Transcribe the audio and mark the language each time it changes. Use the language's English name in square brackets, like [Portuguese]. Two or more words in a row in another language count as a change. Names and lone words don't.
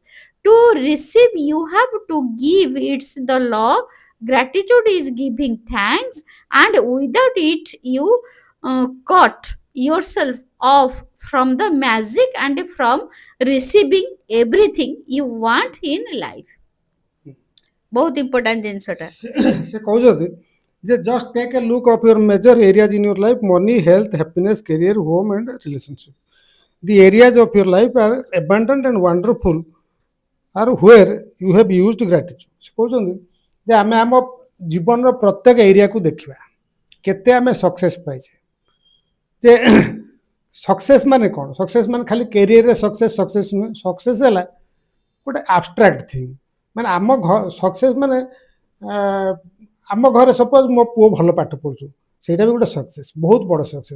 [English] To receive, you have to give. It's the law. Gratitude is giving thanks, and without it, you cut yourself off from the magic and from receiving everything you want in life. [Odia] ବହୁତ ଇମ୍ପୋର୍ଟାଣ୍ଟ ଜିନିଷଟା ସେ କହୁଛନ୍ତି ଯେ [English] just take a look of your major areas in your life money health happiness career home and relationship the areas of your life are abundant and wonderful are where you have used gratitude [Odia] ସେ କହୁଛନ୍ତି ଯେ ଆମେ ଆମ ଜୀବନର ପ୍ରତ୍ୟେକ ଏରିଆକୁ ଦେଖିବା କେତେ ଆମେ ସକ୍ସେସ୍ ପାଇଛେ ଯେ ସକ୍ସେସ୍ ମାନେ କ'ଣ ସକ୍ସେସ୍ ମାନେ ଖାଲି କ୍ୟାରିୟରରେ ସକ୍ସେସ୍ ନୁହେଁ ସକ୍ସେସ୍ ହେଲା ଗୋଟେ [English] abstract thing [Odia] ମାନେ ଆମ ସକ୍ସେସ୍ ମାନେ ଆମ ଘରେ ସପୋଜ ମୋ ପୁଅ ଭଲ ପାଠ ପଢ଼ୁଛୁ ସେଇଟା ବି ଗୋଟେ ସକ୍ସେସ୍, ବହୁତ ବଡ଼ ସକ୍ସେସ୍।